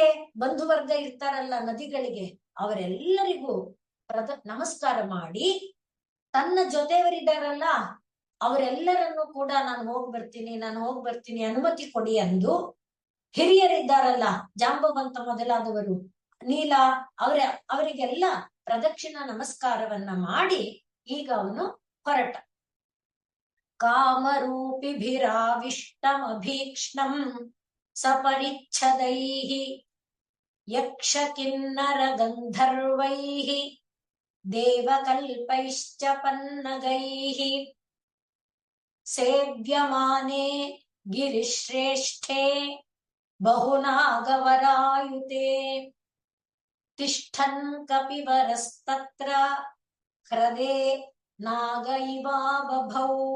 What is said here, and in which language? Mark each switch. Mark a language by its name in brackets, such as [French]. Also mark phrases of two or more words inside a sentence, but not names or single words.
[Kannada] ಬಂಧುವರ್ಗ ಇರ್ತಾರಲ್ಲ ನದಿಗಳಿಗೆ, ಅವರೆಲ್ಲರಿಗೂ ನಮಸ್ಕಾರ ಮಾಡಿ ತನ್ನ ಜೊತೆಯವರಿದ್ದಾರಲ್ಲ ಅವರೆಲ್ಲರನ್ನು ಕೂಡ ನಾನು ಹೋಗಿ ಬರ್ತೀನಿ ಅನುಮತಿ ಕೊಡಿ ಅಂದು, ಹಿರಿಯರಿದ್ದಾರಲ್ಲ ಜಾಂಬವಂತ ಮೊದಲಾದವರು, ನೀಲ, ಅವರಿಗೆಲ್ಲ ಪ್ರದಕ್ಷಿಣ ನಮಸ್ಕಾರವನ್ನ ಮಾಡಿ ಈಗ ಅವನು ಹೊರಟ. [Sanskrit] ಕಾಮರೂಪಿಭಿರಾವಿಷ್ಟಮಭೀಕ್ಷ್ಣಂ ಸಪರಿಚ್ಛದೈಃ ಯಕ್ಷ ಕಿನ್ನರ ಗಂಧರ್ವೈಃ ದೇವಕಲ್ಪೈಶ್ಚ ಪನ್ನಗೈಃ ಸೇವ್ಯಮಾನೆ ಗಿರಿಶ್ರೇಷ್ಠೆ ಬಹುನಾಗವರಾಯುತೆ ತಿಷ್ಠನ್ ಕಪಿವರಸ್ತತ್ರ ಹೃದೆ ನಾಗ ಇವಾ ಬಭೌ